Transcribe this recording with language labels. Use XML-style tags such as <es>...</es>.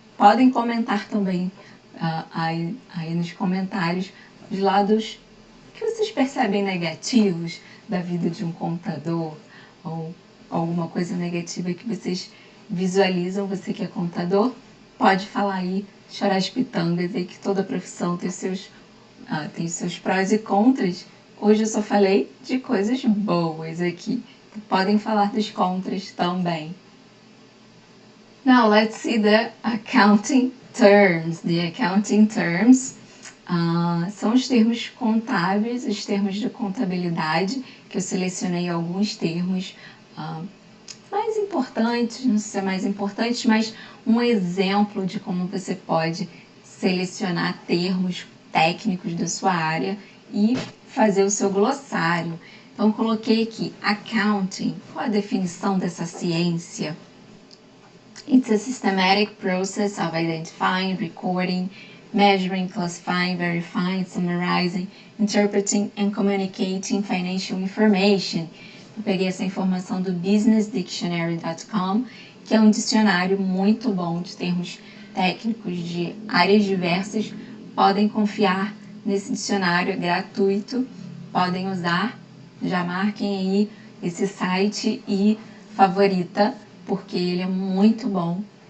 <pt>Podem comentar também aí nos comentários os lados que vocês percebem negativos da vida de um contador, ou alguma coisa negativa que vocês visualizam. Você que é contador, pode falar aí, chorar as pitangas, e que toda profissão tem seus prós e contras. Hoje eu só falei de coisas boas aqui. Podem falar dos contras também.</pt> <en>Now let's see the accounting terms. The accounting terms</en> <pt>são os termos contábeis, os termos de contabilidade, que eu selecionei alguns termos mais importantes, não sei se é mais importante, mas um exemplo de como você pode selecionar termos técnicos da sua área e fazer o seu glossário. Então, coloquei aqui accounting. Qual a definição dessa ciência?</pt> <en>It's a systematic process of identifying, recording, measuring, classifying, verifying, summarizing, interpreting and communicating financial information.</en> <pt>Eu peguei essa informação do businessdictionary.com, que é um dicionário muito bom de termos técnicos de áreas diversas. Podem confiar nesse dicionário, é gratuito, podem usar. já marquem aí esse site e favorita, porque ele é muito bom.</pt>